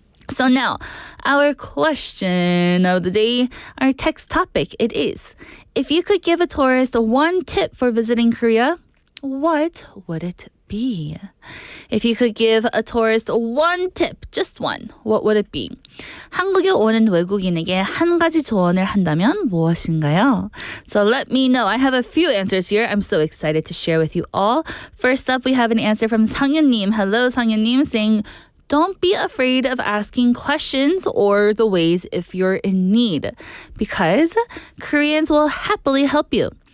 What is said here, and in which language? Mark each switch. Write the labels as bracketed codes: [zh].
[en] So now, our question of the day, our text topic, it is, if you could give a tourist one tip for visiting Korea, what would it be? If you could give a tourist one tip, just one, what would it be? [ko] 한국에 오는 외국인에게 한 가지 조언을 한다면 무엇인가요? [en] So let me know. I have a few answers here. I'm so excited to share with you all. First up, we have an answer from 상윤님. Hello, 상윤님, saying, don't be afraid of asking questions or the ways if you're in need, because Koreans will happily help you.